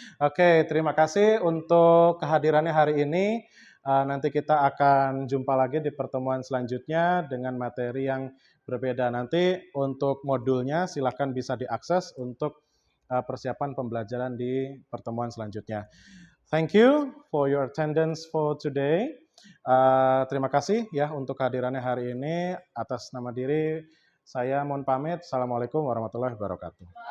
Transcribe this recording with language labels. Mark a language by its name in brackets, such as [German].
[Indonesian] Oke, terima kasih untuk kehadirannya hari ini. Nanti kita akan jumpa lagi di pertemuan selanjutnya dengan materi yang berbeda. Nanti untuk modulnya silakan bisa diakses untuk persiapan pembelajaran di pertemuan selanjutnya. [English] Thank you for your attendance for today. [Indonesian] Terima kasih ya untuk kehadirannya hari ini. Atas nama diri saya mohon pamit. Assalamualaikum warahmatullahi wabarakatuh.